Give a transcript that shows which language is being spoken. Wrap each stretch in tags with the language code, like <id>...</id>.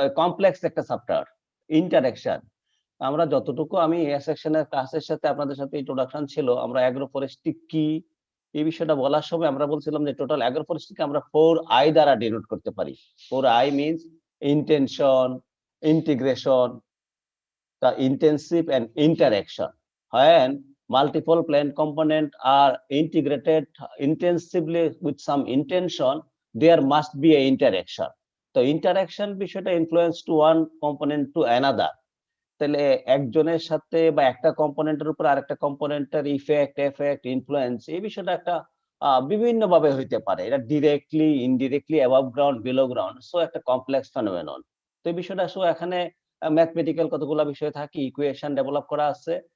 <bn>Complex একটা chapter interaction. আমরা যতটুকু আমি এই সেকশনের ক্লাসের সাথে আপনাদের সাথে ইন্ট্রোডাকশন ছিল, আমরা অ্যাগ্রোফরেস্ট্রি কি এই বিষয়টা বলার সময় আমরা বলছিলাম যে টোটাল অ্যাগ্রোফরেস্ট্রিকে আমরা 4I দ্বারা ডিনোট করতে পারি।</bn> <en>4I means intention, integration, the intensive and interaction. When multiple plant components are integrated intensively with some intention, there must be a interaction. তো interaction বিষয়টা influence to one component to another.</en> <bn>তাহলে একজনের সাথে বা একটা কম্পোনেন্টের উপর আরেকটা কম্পোনেন্টের এফেক্ট ইনফ্লুয়েন্স এই বিষয়টা একটা বিভিন্ন ভাবে হইতে পারে। এটা directly indirectly above ground below ground, so একটা কমপ্লেক্স ফেনোমেনন। তো এই বিষয়টা সো এখানে ম্যাথমেটিক্যাল কতগুলো বিষয় থাকে, ইকুয়েশন ডেভেলপ করা আছে।</bn>